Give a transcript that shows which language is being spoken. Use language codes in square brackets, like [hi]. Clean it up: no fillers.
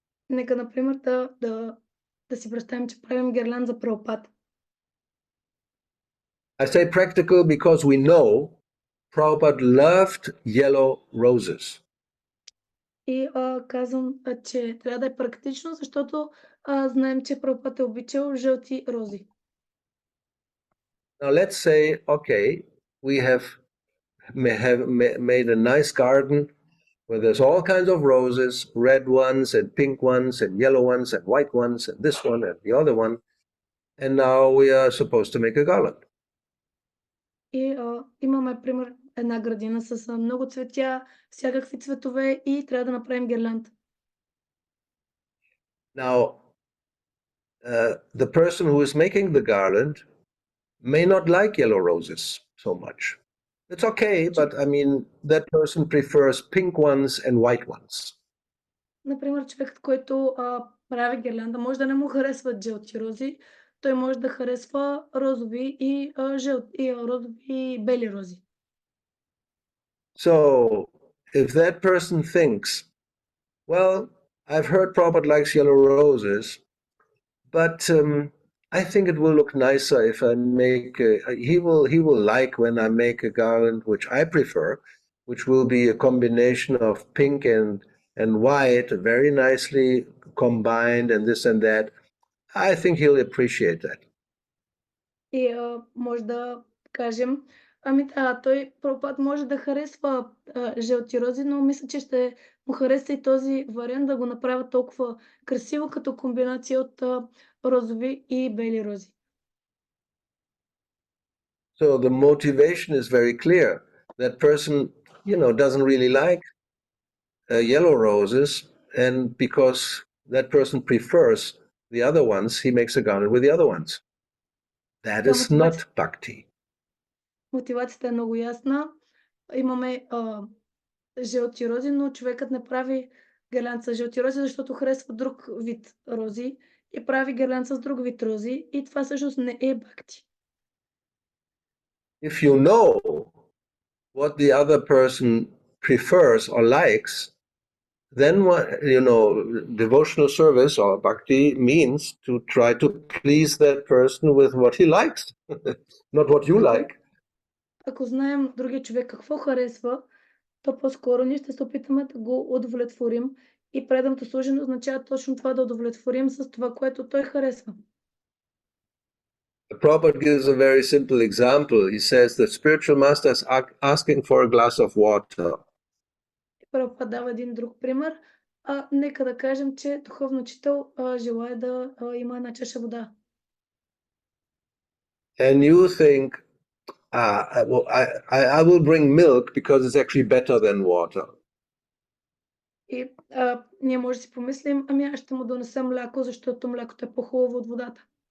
[bg] Нека, например, да си представим, че правим гирланд за Прабхупад. [en] I say practical because we know Prabhupada loved yellow roses. [bg] И казвам, че трябва да е практично, защото знаем, че Прабхупад е обичал жълти рози. [en] Now let's say, okay, we have made a nice garden where there's all kinds of roses, red ones and pink ones and yellow ones and white ones and this one and the other one. And now we are supposed to make a garland. [bg] И имаме, пример, една градина с много цветя, всякакви цветове и трябва да направим гирланд. [en] Now, the person who is making the garland may not like yellow roses so much. It's okay, but I mean, that person prefers pink ones and white ones. [bg] Например, човекът, който прави гирлянда, може да не му харесват жълти рози, той може да харесва розови и розови и бели рози. [en] So, if that person thinks, well, I've heard Prabhupada likes yellow roses, but I think it will look nicer if I make. He will like when I make a garland which I prefer, which will be a combination of pink and white, very nicely combined, and this and that. I think he'll appreciate that. [bg] И може да кажем, той Прабхупад може да харесва жълти рози, но мисля, че ще му хареса и този вариант да го направя толкова красиво, като комбинация от розови и бели рози. [en] So the motivation is very clear. That person, doesn't really like yellow roses, and because that person prefers the other ones, he makes a garland with the other ones. That is not bhakti. [bg] Мотивацията е много ясна. Имаме жълти рози, но човекът не прави гирланд с жълти рози, защото харесва друг вид рози и прави гирланд с друг вид рози и това всъщност не е бхакти. [en] If you know what the other person prefers or likes, then devotional service or bhakti means to try to please that person with what he likes, not what you like. [bg] Ако знаем другия човек какво харесва, то по-скоро ние ще се опитаме да го удовлетворим и преданото служене означава точно това да удовлетворим с това, което той харесва. [en] Prabhupada gives a very simple example. He says the spiritual master is asking for a glass of water. [bg] Прабхупад дава един друг пример. Нека да кажем, че духовен учител желае да има една чаша вода. [en] And you think, I will bring milk because it's actually better than water. [bg] И ние може да си помислим, аз ще му донеса мляко, защото млякото е по-хубаво от водата.